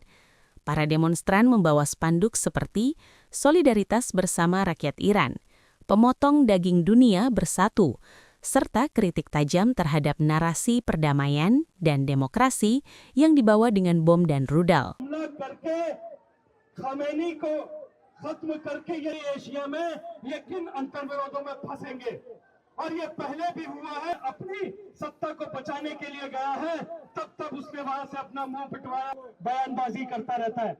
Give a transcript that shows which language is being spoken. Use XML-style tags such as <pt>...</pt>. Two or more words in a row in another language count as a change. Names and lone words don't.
<id>Para demonstran membawa spanduk seperti "Solidaritas bersama rakyat Iran", "Pemotong daging dunia bersatu", serta kritik tajam terhadap narasi perdamaian dan demokrasi yang dibawa dengan bom dan rudal.</id> <hi>और ये पहले भी हुआ है, अपनी सत्ता को बचाने के लिए गया है, तब उसने वहां से अपना मुंह पिटवाया, बयानबाजी करता रहता है।</hi>